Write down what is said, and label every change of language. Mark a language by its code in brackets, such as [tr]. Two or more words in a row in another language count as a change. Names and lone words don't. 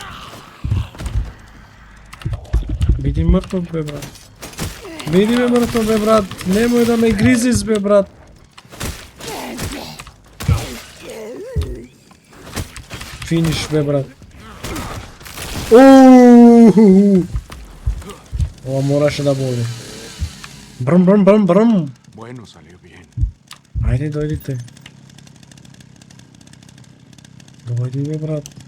[mk] Биди мртов, бе, брат. Немој да ме гризиш, бе, брат. Финиш, бе, брат. Ова мораше да боли. Брм. [es] Bueno, salió bien. [mk] Ајде, дојдите. Дојди, бе, брат.